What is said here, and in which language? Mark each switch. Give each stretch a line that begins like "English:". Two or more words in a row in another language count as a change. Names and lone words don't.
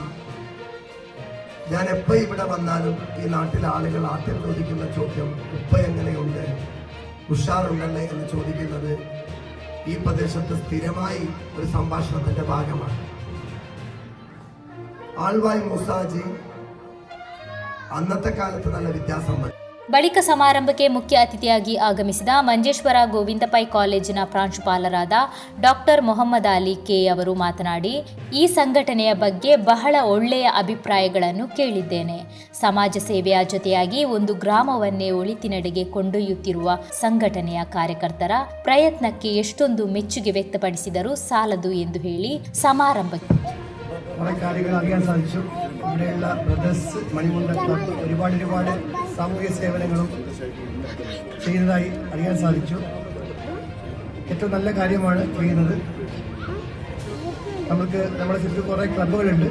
Malayalam: ഞാൻ എപ്പോൾ ഇവിടെ വന്നാലും ഈ നാട്ടിലെ ആളുകൾ ആദ്യം ചോദിക്കുന്ന ചോദ്യം, ഉപ്പ എങ്ങനെയുണ്ട്, ഉഷാറുണ്ടല്ലേ എന്ന് ചോദിക്കുന്നത് ഈ പ്രദേശത്ത് സ്ഥിരമായി ഒരു സംഭാഷണത്തിന്റെ ഭാഗമാണ്. ആൾവായി മൂസാജി അന്നത്തെ കാലത്ത് നല്ല വ്യത്യാസം വരും.
Kannada: ಬಳಿಕ ಸಮಾರಂಭಕ್ಕೆ ಮುಖ್ಯ ಅತಿಥಿಯಾಗಿ ಆಗಮಿಸಿದ ಮಂಜೇಶ್ವರ ಗೋವಿಂದ ಪೈ ಕಾಲೇಜಿನ ಪ್ರಾಂಶುಪಾಲರಾದ ಡಾಕ್ಟರ್ ಮೊಹಮ್ಮದ್ ಅಲಿ ಕೆ ಅವರು ಮಾತನಾಡಿ, ಈ ಸಂಘಟನೆಯ ಬಗ್ಗೆ ಬಹಳ ಒಳ್ಳೆಯ ಅಭಿಪ್ರಾಯಗಳನ್ನು ಕೇಳಿದ್ದೇನೆ. ಸಮಾಜ ಸೇವೆಯ ಜೊತೆಯಾಗಿ ಒಂದು ಗ್ರಾಮವನ್ನೇ ಒಳಿತಿನೆಡೆಗೆ ಕೊಂಡೊಯ್ಯುತ್ತಿರುವ ಸಂಘಟನೆಯ ಕಾರ್ಯಕರ್ತರ ಪ್ರಯತ್ನಕ್ಕೆ ಎಷ್ಟೊಂದು ಮೆಚ್ಚುಗೆ ವ್ಯಕ್ತಪಡಿಸಿದರೂ ಸಾಲದು ಎಂದು ಹೇಳಿ ಸಮಾರಂಭಕ್ಕೆ
Malayalam: കുറേ കാര്യങ്ങൾ അറിയാൻ സാധിച്ചു. ഇവിടെയുള്ള ബ്രദേഴ്സ് മണിമുണ്ട ക്ലബ്ബ് ഒരുപാട് സാമൂഹിക സേവനങ്ങളും ചെയ്യുന്നതായി അറിയാൻ സാധിച്ചു. ഏറ്റവും നല്ല കാര്യമാണ് ചെയ്യുന്നത്. നമ്മുടെ ചുറ്റും കുറേ ക്ലബ്ബുകളുണ്ട്.